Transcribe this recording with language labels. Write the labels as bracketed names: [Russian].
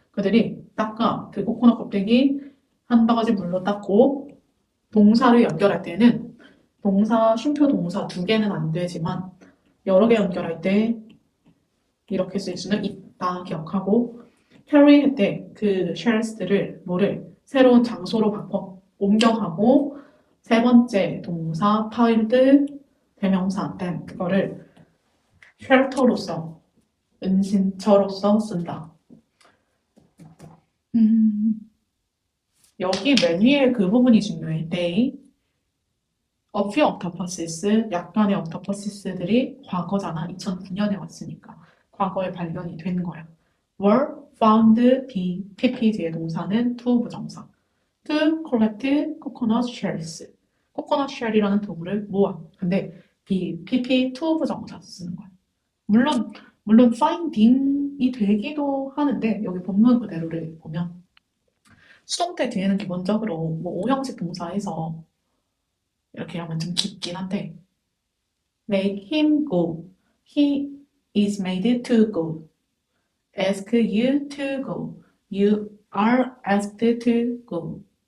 [Korean] 그들이 닦아. 그 코코넛 껍데기 한 바가지 물로 닦고, 동사를 연결할 때는 동사, 쉼표 동사 두 개는 안 되지만 여러 개 연결할 때 이렇게 쓸 수는 있다 기억하고, carry 할 때 그 shelves들을 뭐를 새로운 장소로 바꿔 옮겨가고, 세 번째 동사 파일들 대명사 땐 그거를 shelter로서 은신처로서 쓴다. 여기 맨 위에 그 부분이 중요해. [English] They, a few octopuses, [Korean] 약간의 [English] octopus들이 [Korean] 과거잖아. [English] 2009년에 왔으니까. 과거에 발견이 된 거야. were found, be, pp [Korean] 뒤에 동사는 [English] to 부정사. to collect coconut shells. [Korean] coconut shell이라는 도구를 모아. 근데 be, pp, to 부정사 쓰는 거야. 물론 finding이 되기도 하는데 여기 본문 그대로를 보면 수동태 뒤에는 기본적으로 뭐 5형식 동사에서 이렇게 하면 좀 깊긴 한데 [English] make him go, he is made to go, [Korean] ask you to go, you are asked to go.